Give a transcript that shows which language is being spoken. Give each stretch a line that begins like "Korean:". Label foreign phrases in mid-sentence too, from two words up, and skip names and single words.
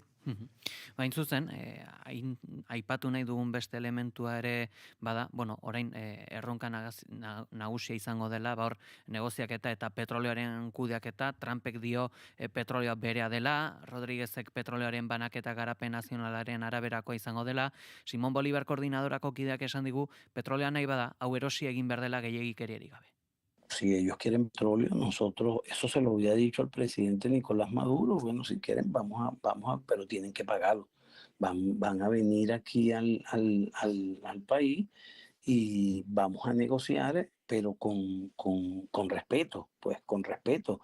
Basque: Bain zuzen, aipatu nahi dugun beste elementua ere bada, orain erronka nagusia izango dela, hor negoziaketa eta petrolioaren kudeaketa, Trumpek dio petrolioa berea dela, Rodriguezek petrolioaren banaketa garapen nazionalaren araberakoa izango dela, Simon Bolivar koordinadorako kideak esan digu, petrolioa nahi bada, hau erosi egin behar dela gehiagikeriari gabe.
Spanish: Si ellos quieren petróleo, nosotros, eso se lo había dicho al presidente Nicolás Maduro, bueno, si quieren vamos a, pero tienen que pagarlo. Van a venir aquí al país y vamos a negociar, pero con respeto, pues con respeto.